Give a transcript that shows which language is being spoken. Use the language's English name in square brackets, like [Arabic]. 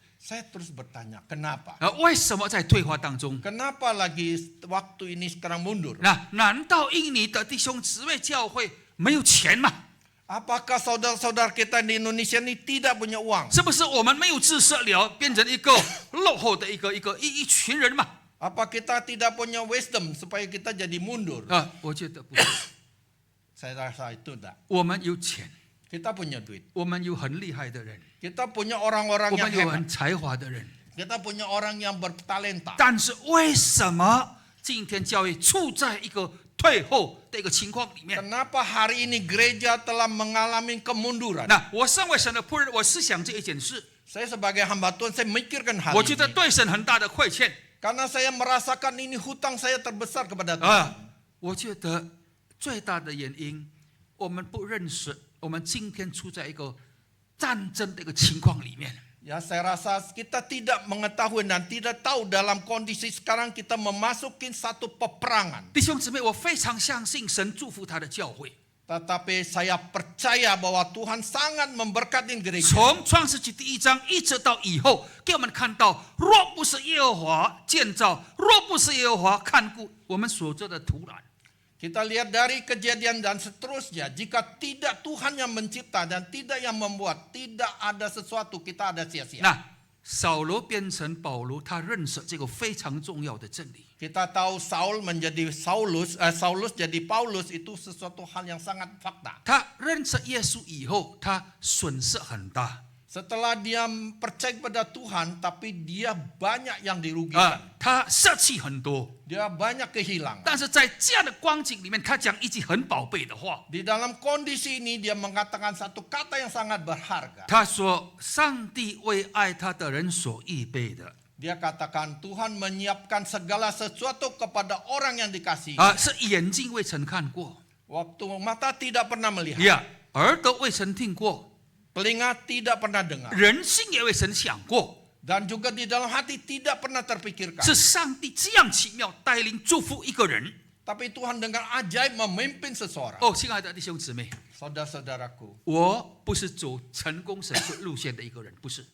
[Indonesian] Saya terus bertanya, kenapa? [Chinese] 为什么在退化当中？ [Indonesian] Kenapa lagi waktu ini sekarang mundur? [Chinese] 那难道印尼的弟兄姊妹教会没有钱吗？ [Indonesian] Apakah saudara-saudara kita di Indonesia ini tidak punya uang? [Chinese] 是不是我们没有知识了，变成一个落后的一群人嘛？ [Indonesian] Apa kita tidak punya wisdom supaya kita jadi mundur? [Chinese] 我觉得不是。 [Indonesian] Saya rasa itu tidak. [Chinese] 我们有钱， [Indonesian] Kita punya duit. [Chinese] 我们有很厉害的人， [Indonesian] Kita punya orang-orang [Chinese] 我 [Indonesian] yang [Chinese] 们有 [Indonesian] hebat. [Chinese] 很才华的人， [Indonesian] Kita punya orang yang bertalenta. [Chinese] 但是为什么今天教会处在一个退后的一个情况里面？ [Indonesian] Kenapa hari ini gereja telah mengalami kemunduran? [Chinese] 那我身为神的仆人，我思想这一件事， [Indonesian] Saya sebagai hamba Tuhan, saya memikirkan hal [Chinese] 我觉得 [Indonesian] ini. [Chinese] 对神很大的亏欠。 [Indonesian] Karena saya merasakan ini hutang saya terbesar kepada Tuhan. [Chinese] 我觉得最大的原因，我们不认识，我们今天处在一个战争的一个情况里面。 [Indonesian] Ya, saya rasa kita tidak mengetahui dan tidak tahu dalam kondisi sekarang kita memasuki satu peperangan. [Chinese] 弟兄姊妹，我非常相信神祝福他的教会。 [Indonesian] Tetapi saya percaya bahwa Tuhan sangat memberkati gereja. [Chinese] 从创世纪第1章一直到以后，给我们看到，若不是耶和华建造，若不是耶和华看顾我们所做的土壤， [Indonesian] Kita lihat dari kejadian dan seterusnya. Jika tidak Tuhan yang mencipta dan tidak yang membuat, tidak ada sesuatu, kita ada sia-sia. [Chinese] 那扫罗变成保罗，他认识这个非常重要的真理。 [Indonesian] Kita tahu Saul menjadi Saulus jadi Paulus itu sesuatu hal yang sangat fakta. [Chinese] 他认识耶稣以后，他损失很大。 [Indonesian] Setelah dia percaya kepada Tuhan, tapi dia banyak yang dirugikan. [Chinese] 他舍弃很多， [Indonesian] Dia banyak kehilangan. [Chinese] 但是在这样的光景里面，他讲一句很宝贝的话。 [Indonesian] Di dalam kondisi ini dia mengatakan satu kata yang sangat berharga. [Chinese] 他说：“上帝为爱他的人所预备的， [Indonesian] Dia katakan Tuhan menyiapkan segala sesuatu kepada orang yang dikasihi. [Chinese] 是眼睛未曾看过， [Indonesian] Waktu mata tidak pernah melihat, [Chinese] 呀，耳朵未曾听过， [Indonesian] telinga tidak pernah dengar, [Chinese] 人心也未曾想过， [Indonesian] dan juga di dalam hati tidak pernah terpikirkan. [Chinese] 是上帝这样奇妙带领祝福一个人。 [Indonesian] Tapi Tuhan dengan ajaib memimpin seseorang. [Chinese] 哦，亲爱的弟兄姊妹， [Indonesian] Saudara-saudaraku, [Chinese] 我不是走成功神学路线的一个人，不是，